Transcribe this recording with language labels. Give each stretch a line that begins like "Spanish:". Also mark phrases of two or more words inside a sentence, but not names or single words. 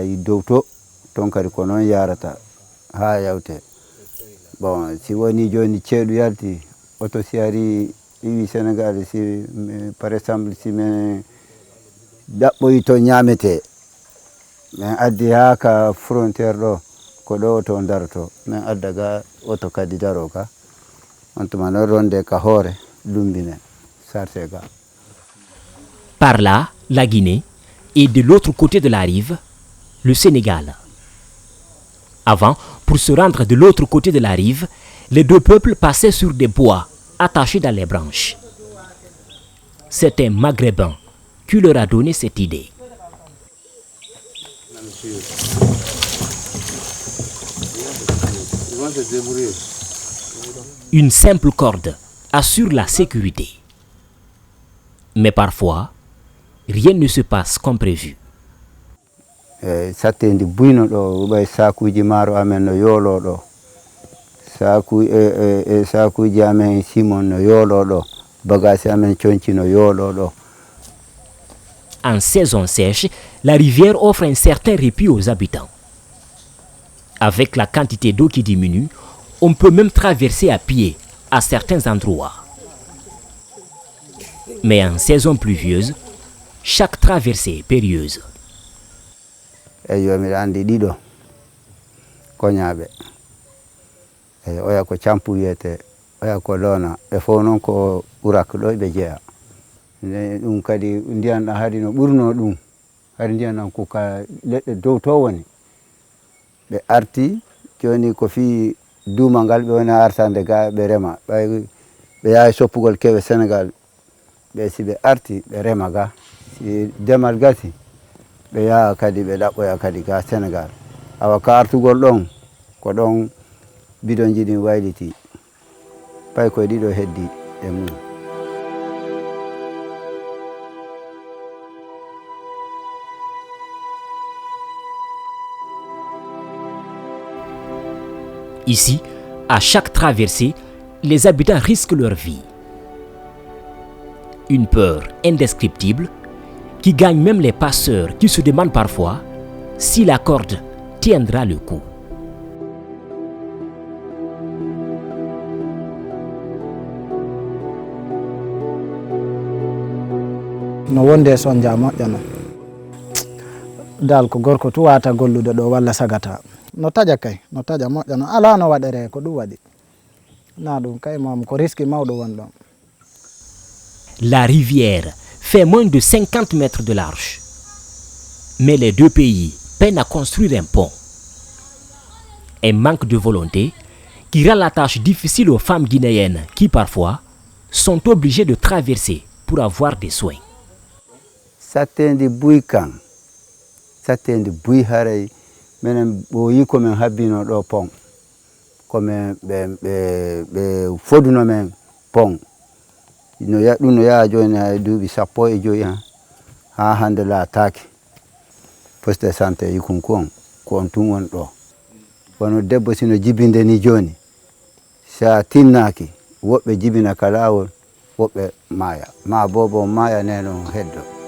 Fula: yi dow to ton kadi ko noon yarata ha yawte bon si woni joni ceeɗu yalti oto si ari iwi Sénégal si
French: par exemple
Fula: si min ɗaɓɓoyi to ñamete min addi ha ka frontiére ɗo ko ɗo oto daroto min adda ga oto kadi daro ka on tuma noon ronde ka hoore lumbine sarte ga.
French: Par là, la Guinée, et de l'autre côté de la rive, le Sénégal. Avant, pour se rendre de l'autre côté de la rive, les deux peuples passaient sur des bois attachés dans les branches. C'est un Maghrébin qui leur a donné cette idée. Une simple corde assure la sécurité. Mais parfois, rien ne se passe comme prévu.
Fula: Sattendi buyno ɗo ɓay sakuji maaro amen no yoolo ɗo sakuji amen simon no yoolo ɗo bagage amen conci no yoolo ɗo.
French: En saison sèche, la rivière offre un certain répit aux habitants. Avec la quantité d'eau qui diminue, on peut même traverser à pied à certains endroits. Mais en saison pluvieuse, chaque traversée est périlleuse.
Fula: Eyo miɗa andi ɗiɗo koñaɓe oya ko campu wiyete oya ko loona ɓe fof noon ko urak ɗo ɓe jeeya ɗum kadi ndiyam ɗam haadi no ɓurno ɗum haadi ndiyam ɗam ko ka leɗɗe dow to woni ɓe arti joni ko fi duuma ngal ɓe woni artande ga ɓe rema ɓay ɓe yaha soppugol kewe Sénégal ɓe si ɓe arti ɓe rema ga si demal gasi ɓe yaha kadi ɓe ɗaɓɓoya kadi ga Sénégal awa ka artugol ɗon ko ɗon bidonji ɗin wayliti pay koye ɗiɗo heddi e mum.
French: Ici, à chaque traversée, les habitants risquent leur vie. Une peur indescriptible qui gagne même les passeurs qui se demandent parfois si la corde tiendra le coup.
Fula: no wonde sonja moƴƴano dal ko gorko tu wata gollude ɗo walla sagata no taƴa kay no taƴa moƴƴano ala no waɗere ko ɗum waɗi na ɗum kay mom ko risque mawɗo won ɗon.
French: La rivière fait moins de 50 mètres de large. Mais les deux pays peinent à construire un pont. Un manque de volonté qui rend la tâche difficile aux femmes guinéennes qui parfois sont obligées de traverser pour avoir des soins.
Fula: Sattendi buy kan sattendi buy haray minen ɓo yi komin habbino ɗo pont komin ɓe foduno men pont no ɗum no yaha joni hay duuɓi 15 ha hande laataki
French: poste de santé
Fula: yikonko on ko on tun woni ɗo wono debbo sino jibinde ni joni sa tinnaki woɓɓe jibina ka lawol woɓɓe maaya ma bobo maaya neno heddo.